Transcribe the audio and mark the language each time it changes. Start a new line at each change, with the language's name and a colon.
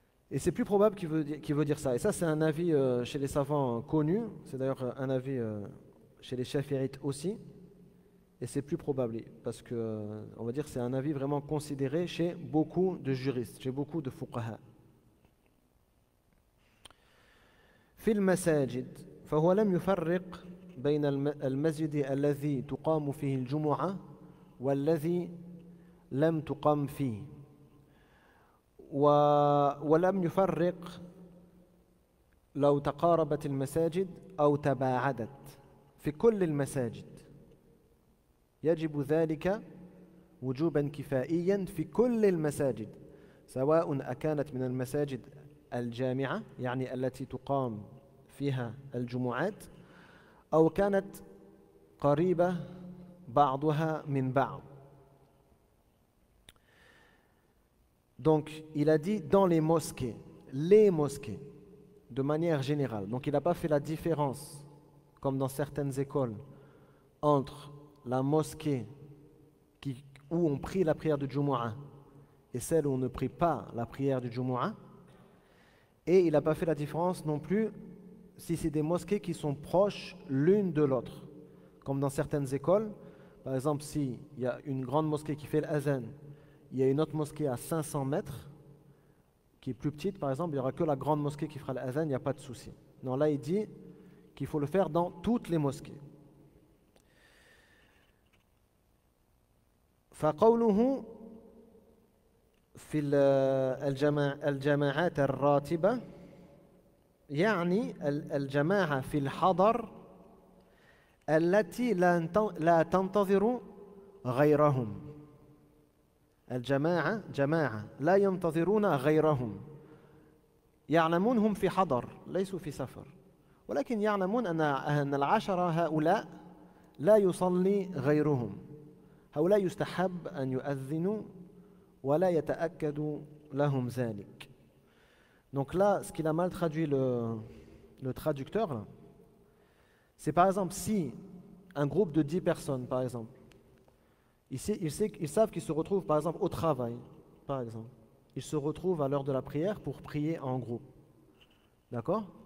French: Et c'est plus probable qu'il veut dire ça. Et ça, c'est un avis chez les savants connus. C'est d'ailleurs un avis chez les chafi'ites aussi. Et c'est plus probable parce que, on va dire, c'est un avis vraiment considéré chez beaucoup de juristes, chez beaucoup de fuqaha.
Arabic: في المساجد فهو لم يفرق بين المسجد الذي تقام فيه الجمعة والذي لم تقام فيه ولم يفرق لو تقاربت المساجد أو تباعدت في كل المساجد يجب ذلك وجوبا كفائيا في كل المساجد سواء أكانت من المساجد الجامعة يعني التي تقام فيها الجمعات أو كانت قريبة بعضها من بعض.
French: Donc, il a dit dans les mosquées, de manière générale. Donc, il n'a pas fait la différence, comme dans certaines écoles, entre la mosquée où on prie la prière du Jumu'ah et celle où on ne prie pas la prière du Jumu'ah. Et il n'a pas fait la différence non plus si c'est des mosquées qui sont proches l'une de l'autre. Comme dans certaines écoles, par exemple, s'il y a une grande mosquée qui fait l'azan, il y a une autre mosquée à 500 mètres, qui est plus petite, par exemple, il n'y aura que la grande mosquée qui fera l'azan, il n'y a pas de souci. Non, là, il dit qu'il faut le faire dans toutes les mosquées.
Arabic: فقوله في الجماعات الراتبة يعني الجماعة في الحضر التي لا تنتظر غيرهم. الجماعة جماعة لا ينتظرون غيرهم يعلمون هم في حضر ليسوا في سفر ولكن يعلمون أن العشرة هؤلاء لا يصلي غيرهم. هؤلاء يستحب أن يؤذنوا ولا يتأكد لهم ذلك.
French: Donc là, ce qu'il a mal traduit le traducteur, là, c'est par exemple si un groupe de 10 personnes, par exemple, ils savent qu'ils se retrouvent par exemple au travail, par exemple, ils se retrouvent à l'heure de la prière pour prier en groupe. D'accord?